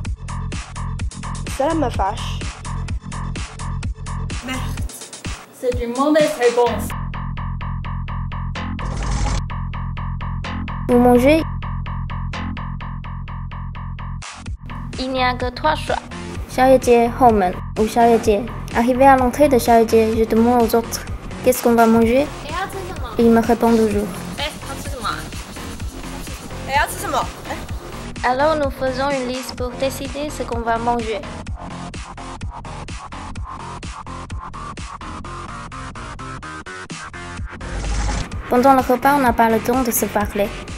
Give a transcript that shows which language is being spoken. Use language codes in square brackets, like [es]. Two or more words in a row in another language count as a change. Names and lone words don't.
[fr] Cela me fâche. Merde, c'est une mauvaise réponse. Vous mangez? Il n'y a que 3 choix. 宵夜街后门 ou 宵夜街. Arrivé à l'entrée de 宵夜街, je demande aux autres qu'est-ce qu'on va manger. Et ils me répondent toujours. Alors nous faisons une liste pour décider ce qu'on va manger. Pendant le repas, on n'a pas le temps de se parler.